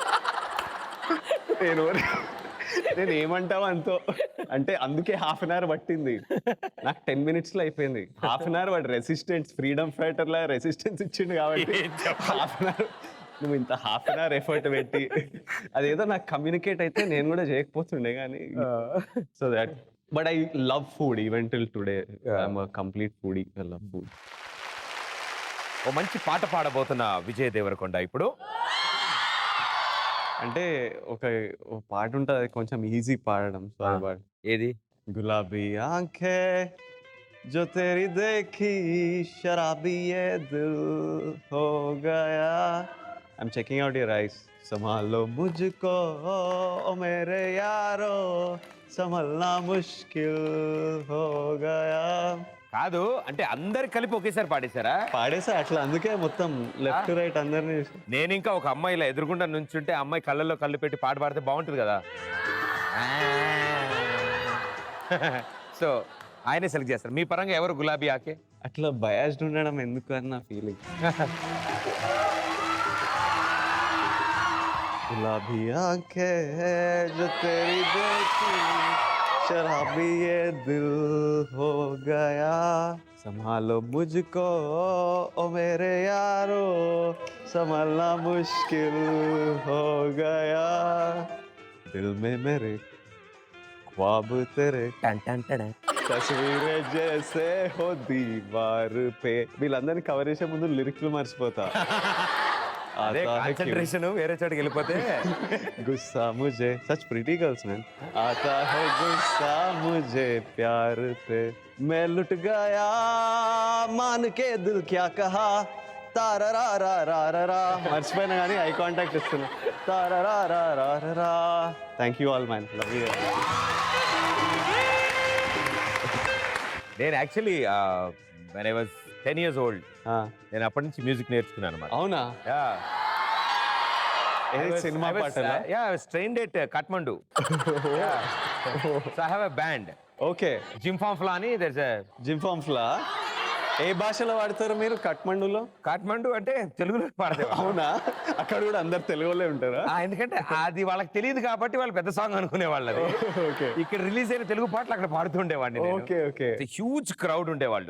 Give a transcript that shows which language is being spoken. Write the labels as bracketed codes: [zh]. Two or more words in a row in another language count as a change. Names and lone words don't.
[te] నేను ఏమంటావు అంతో అంటే, అందుకే 1/2 hour పట్టింది నాకు, 10 minutesలో అయిపోయింది. 1/2 hour వాడు రెసిస్టెన్స్, [en] freedom fighter [te] రెసిస్టెన్స్ ఇచ్చిండు కాబట్టి 1/2 hour నువ్వు ఇంత 1/2 hour ఎఫర్ట్ పెట్టి, అదేదో నాకు కమ్యూనికేట్ అయితే నేను కూడా చేయకపోతుండే కానీ. [en] so that, but I love food even till today. I'm a complete foodie, I love food. [te] ఓ మంచి పాట పాడబోతున్న విజయ్ దేవరకొండ ఇప్పుడు. అంటే ఒక పాట ఉంటుంది, అది కొంచెం ఈజీ పాడడం. సో అది పాడు. ఏది? [hi] गुलाबी आंखें जो तेरी देखी शराबी ये दिल हो गया. [en] I'm checking out your eyes. [hi] संभालो मुझको ओ मेरे यारो, संभलना मुश्किल हो गया. [te] కాదు అంటే అందరు కలిపి ఒకేసారి పాడేశారా? పాడేసా అట్లా, అందుకే మొత్తం [en] left right [te] అందరినీ. నేను ఇంకా ఒక అమ్మాయి ఇలా ఎదురుగుండా నుంచుంటే, అమ్మాయి కళ్ళల్లో కళ్ళు పెట్టి పాట పాడితే బాగుంటుంది కదా. సో ఆయనే సెలెక్ట్ చేస్తారు. మీ పరంగా ఎవరు [hi] गुलाबी आंखें? [te] అట్లా బయాస్డ్ ఉండడం ఎందుకు అని నా ఫీలింగ్. [hi] गुलाबी आंखें जो तेरी देखी शराबी ये दिल हो गया. संभालो मुझको ओ मेरे यारो, संभालना मुश्किल हो गया. दिल में मेरे ख्वाब तेरे तस्वीरें जैसे हो दीवार पे. [te] వీళ్ళందరినీ కవర్ చేసే ముందు లిరిక్లు మర్చిపోతా. అదే కాన్సంట్రేషన్ వేరే చోటుకి వెళ్ళిపోతే. [hi] गुस्सा मुझे, [en] such pretty girls man. [hi] आता है गुस्सा मुझे प्यार पे, मैं लुट गया मान के दिल क्या कहा. तारा रा रा [te] మర్చిపోయినా కానీ [en] eye contact [te] ఇస్తున్నా. तारा रा. [en] thank you all man, love you. నేను యాక్చువల్లీ when I was 10 years old. [te] నేను అప్పటి నుంచి మ్యూజిక్ నేర్చుకున్నాను అన్నమాట. అవునా? ఏది సినిమా పాటలా? [en] I was trained at Kathmandu. So I have a band. [te] ఓకే. [en] Jim Famfla [te] అని [en] there's a [te] జిమ్ ఫామ్స్లా ఏ భాషలో వాడతారు మీరు కఠ్మండూలో? కాఠ్మండు అంటే తెలుగులో పాడతారు. అవునా? అక్కడ కూడా అందరు తెలుగులో ఉంటారా? ఎందుకంటే అది వాళ్ళకి తెలియదు కాబట్టి వాళ్ళు పెద్ద సాంగ్ అనుకునే వాళ్ళు. ఓకే. ఇక్కడ రిలీజ్ అయిన తెలుగు పాటలు అక్కడ పాడుతుండేవాడిని. [en] okay okay huge crowd [te] ఉండేవాళ్ళు.